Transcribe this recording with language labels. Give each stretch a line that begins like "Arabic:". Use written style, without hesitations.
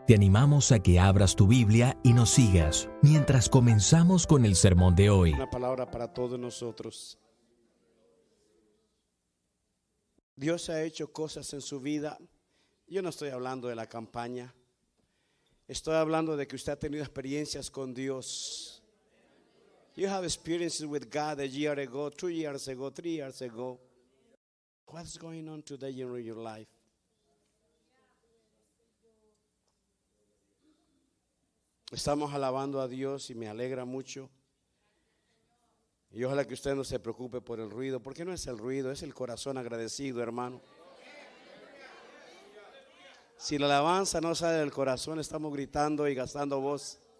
Spanish: Te animamos a que abras tu Biblia y nos sigas mientras comenzamos con el sermón de hoy. Una palabra para todos nosotros. Dios ha hecho cosas en su vida. Yo no estoy hablando de la campaña. Estoy hablando de que usted ha tenido experiencias con Dios.
English: You have experiences with God a year ago, 2 years ago, 3 years ago. What's going on today in your life?
Spanish: Estamos alabando a Dios y me alegra mucho. Y ojalá que usted no se preocupe por el ruido, porque no es el ruido, es el corazón agradecido, hermano. Si la alabanza no sale del corazón, estamos gritando y gastando voz.